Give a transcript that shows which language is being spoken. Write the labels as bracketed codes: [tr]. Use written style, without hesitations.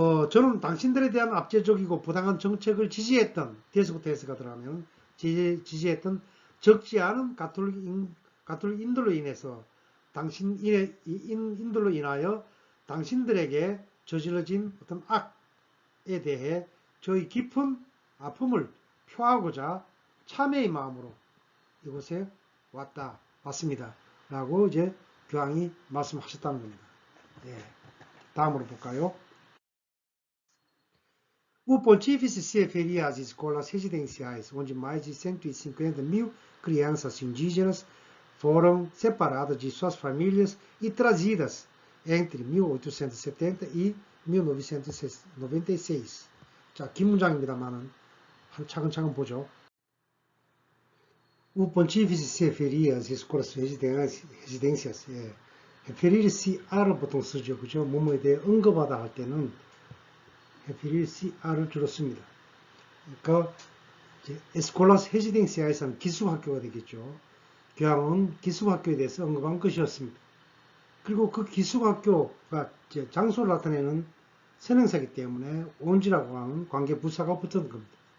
[ko] 저는 당신들에 대한 압제적이고 부당한 정책을 지지했던, 뒤에서부터 해석가 들어가면 지지했던 적지 않은 가톨릭인들로 인해서 인들로 인하여 당신들에게 저질러진 어떤 악에 대해 저희 깊은 아픔을 표하고자 참회의 마음으로 이곳에 왔습니다. 라고 이제 교황이 말씀하셨다는 겁니다. 예. 다음으로 볼까요? [pt] O pontífice se referia às escolas residenciais, onde mais de 150.000 crianças indígenas foram separadas de suas famílias e trazidas entre 1870 e 1996. [ko] 자, 긴 문장입니다만은 차근차근 보죠. [pt] O pontífice se referia às escolas residências. [ko] referir-se 아를 보통 쓰죠, 그죠? 뭐뭐에 대해 언급하다 할 때는 referir-se 아를 주로 씁니다. 그러니까 에스콜라스 헤지댕시아에서는 기숙학교가 되겠죠. 교황은 기숙학교에 대해서 언급한 것이었습니다. 그리고 그 기숙학교가 장소를 나타내는 선행사이기 때문에 온지라고 하는 관계 부사가 붙은 겁니다.